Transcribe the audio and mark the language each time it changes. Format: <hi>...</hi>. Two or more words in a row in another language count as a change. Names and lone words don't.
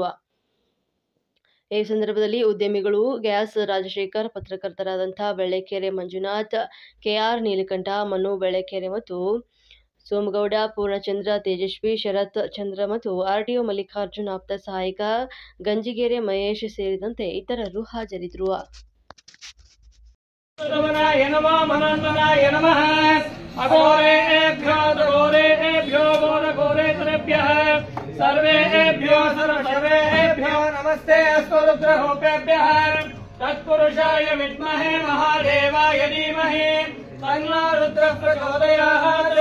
<kn>ಈ ಸಂದರ್ಭದಲ್ಲಿ ಉದ್ಯಮಿಗಳು ಗ್ಯಾಸ್ ರಾಜಶೇಖರ್, ಪತ್ರಕರ್ತರಾದಂತಹ ಬೆಳ್ಳೆಕೆರೆ ಮಂಜುನಾಥ್, ಕೆಆರ್ ನೀಲಕಂಠ, ಮನು ಬೆಳ್ಳೆಕೆರೆ ಮತ್ತು ಸೋಮಗೌಡ, ಪೂರ್ಣಚಂದ್ರ, ತೇಜಸ್ವಿ, ಶರತ್ ಚಂದ್ರ ಮತ್ತು ಆರ್ಟಿಒ ಮಲ್ಲಿಕಾರ್ಜುನ್ ಆಪ್ತ ಸಹಾಯಕ ಗಂಜಿಗೆರೆ ಮಹೇಶ್ ಸೇರಿದಂತೆ ಇತರರು ಹಾಜರಿದ್ದರು.</kn> <sa>नमस्ते अस्तु रुद्ररूपेभ्यः तत्पुरुषाय विद्महे महादेवाय धीमहि तन्नो रुद्रः प्रचोदयात्।</sa>